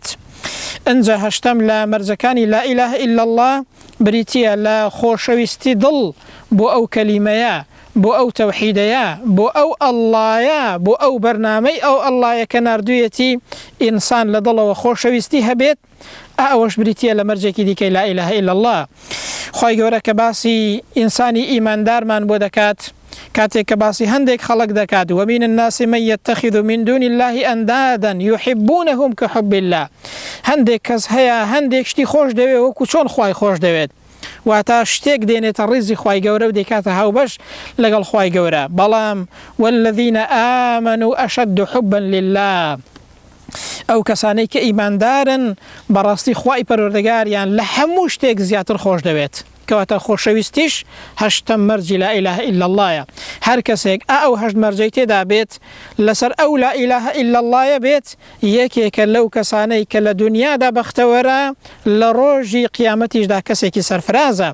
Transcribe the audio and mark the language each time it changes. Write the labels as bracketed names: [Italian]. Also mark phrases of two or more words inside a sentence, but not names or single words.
[Central Kurdish] ئەنجا هەشتەم لە مەرجەکانی [Arabic] لا ئیلاهە ئیلا الله [Central Kurdish] بریتیە لە خۆشەویستی دڵ بۆ ئەو کەلیمەیە، بۆ ئەو تەوحیدەیە، بۆ ئەو ئەڵڵایە، بۆ ئەو بەرنامەی ئەو ئەڵڵایە کە ناردوویەتی ئینسان لە دڵەوە خۆشەویستی هەبێت. ئەوەش بریتیە لە مەرجێکی دیکەی [Arabic] لا ئیلاهە ئیلا الله. [Central Kurdish] خوای گەورە کە باسی ئینسانی ئیماندارمان بۆ دەکات، کاتێک کە باسی هەندێک خەڵک دەکات: [Arabic] ومن الناس من يتخذ من دون الله أندادا يحبونهم كحب الله. [Central Kurdish] هەندێک کەس هەیە هەندێک شتی خۆش دەوێت وەکو چۆن خوای خۆش دەوێت، واتە شتێک دێنێتە ڕیزی خوای گەورە و دەکاتە هاوبەش لەگەڵ خوای گەورە. [Arabic] بەڵام والذین آمنوا أشد حبا لله. [Central Kurdish] ئەو کەسانەی کە ئیماندارن بەڕاستی خوای پەروەردگاریان لە هەموو شتێک زیاتر خۆش دەوێت، کەواتە خۆشەویستیش هەشتم مەرجی [Arabic] لا ئیلاهە ئیلا اللهە. [Central Kurdish] هەر کەسێک ئەو هەشت مەرجەی تێدا بێت، لەسەر ئەو [Arabic] لا ئیلاهە ئیلا اللهە [Central Kurdish] بێت، یەکێکە لەو کەسانەی کە لە دنیادا بەختەوەرە، لە ڕۆژی قیامەتیشدا کەسێکی سەرفرازە.